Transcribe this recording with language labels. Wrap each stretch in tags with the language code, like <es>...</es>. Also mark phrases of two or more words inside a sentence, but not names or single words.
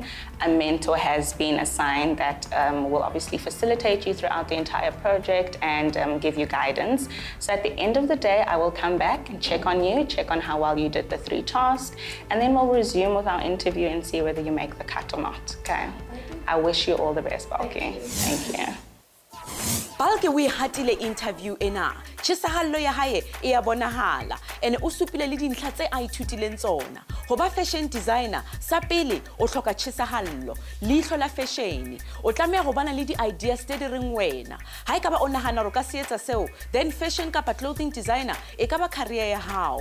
<en>A mentor has been assigned that will obviously facilitate you throughout the entire project and give you guidance. So at the end of the day, I will come back and check on you, check on how well you did the 3 tasks, and then we'll resume with our interview and see whether you make the cut or not, okay? I wish you all the best, Balki. Thank you.</en> <st>Balki we hatile interview ena. Chisahallo ya hae e ya bonahala ene o supile le dintlha tse a ithutileng tsona. Ho ba</st> <en>fashion designer</en> <st>sa pele o hloka chisahallo leihlo la fashion o tlameha go bana le di ideas tse di reng wena. Ha e ka ba o nahana re ka se etsa seo, then fashion kapa</st> <en>clothing designer</en> <st>e ka ba career ya hao.</st>